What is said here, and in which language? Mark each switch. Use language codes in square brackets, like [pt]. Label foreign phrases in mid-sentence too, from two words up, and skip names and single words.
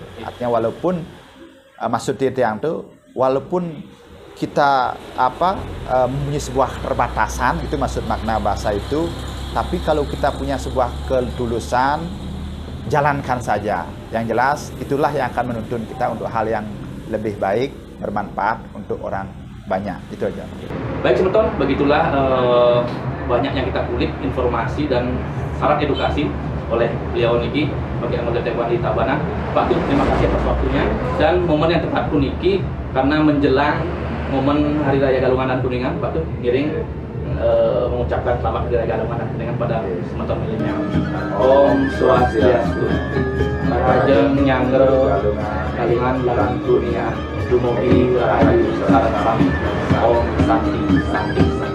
[id] Artinya walaupun maksud di Tiang itu, walaupun kita mempunyai sebuah keterbatasan, itu maksud makna bahasa itu, tapi kalau kita punya sebuah ketulusan, jalankan saja. Yang jelas itulah yang akan menuntun kita untuk hal yang lebih baik, bermanfaat untuk orang banyak. Itu aja. Baik Semeton, begitulah banyak yang kita kulik informasi dan syarat edukasi oleh beliau niki bagi anggota TKWI Tabanan. Pak Tut, terima kasih atas waktunya dan momen yang tepat puniki karena menjelang momen Hari Raya Galungan dan Kuningan. Pak Tut ngiring mengucapkan selamat Hari Raya Galungan dan Kuningan pada Semeton milenial. [ban] Om Swastiastu. Rajeng nyangger Galungan lan Kuningan. Dumugi rahayu sareng sami. Om Santi Santi.